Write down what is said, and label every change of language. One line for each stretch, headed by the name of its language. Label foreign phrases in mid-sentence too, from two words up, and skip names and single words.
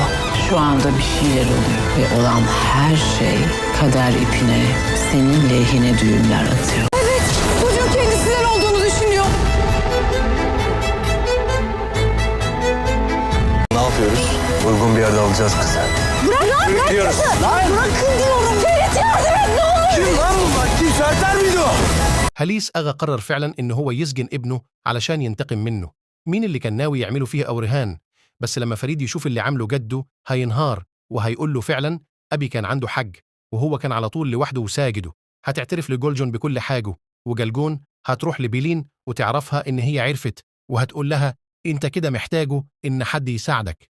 Turkish: Şu anda bir şeyler oluyor ve olan her şey kader ipine, senin lehine düğümler atıyor. Çocuğun kendisinden olduğunu düşünüyor. Ne yapıyoruz? Uygun bir yerde alacağız kızı. Bırakın diyorum. Ferit yardım et ne olur. Kim lan bu? Bak kim Serter miydi o?
Arabic: هليس أغا قرر فعلا إنه هو يسجن ابنه علشان ينتقم منه. مين اللي كان ناوي يعمله فيه أورهان؟ بس لما فريد يشوف اللي عمله جده هينهار وهيقول له فعلا أبي كان عنده حق وهو كان على طول لوحده وساجده. هتعترف لجولجون بكل حاجه وجلجون هتروح لبيلين وتعرفها إن هي عرفت وهتقول لها أنت كده محتاجه إن حد يساعدك.